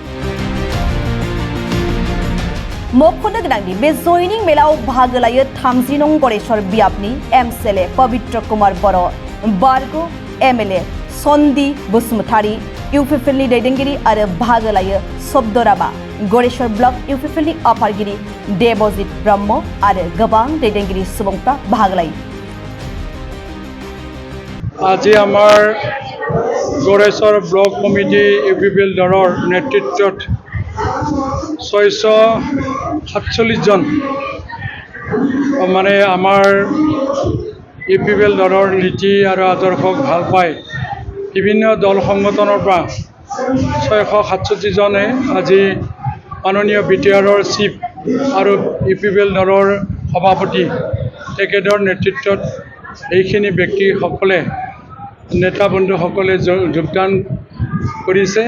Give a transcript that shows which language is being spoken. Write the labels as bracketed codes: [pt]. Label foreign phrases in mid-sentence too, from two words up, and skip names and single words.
[brx] मख'नो गोनांदि बे जयनिं मेलाव बाहागो लायो 30 नं गरेसर बियाबनि MCLA पवित्र कुमार बर', बारग' MLA सन्दी बसुमतारी, UPPL नि दैदेनगिरि आरो बाहागो लायो सब्दराबा गरेसर ब्लक UPPL नि आफादगिरि देबजित ब्रह्म आरो गोबां दैदेनगिरि सुबुंफ्रा बाहागो लायो। [as] আজি আমাৰ गरेसर ब्लक कमिटी UPPL দলৰ নেতৃত্বত 647 জন মানে আমাৰ UPPL দলৰ নীতি আৰু আদৰ্শক ভাল পায় বিভিন্ন দল সংগঠনৰ পৰা 667 জনে আজি মাননীয় BTRৰ চিফ আৰু UPPL দলৰ সভাপতি তেখেতৰ নেতৃত্বত এইখিনি ব্যক্তিসকলে নেতা বন্ধুসকলে যোগদান কৰিছে।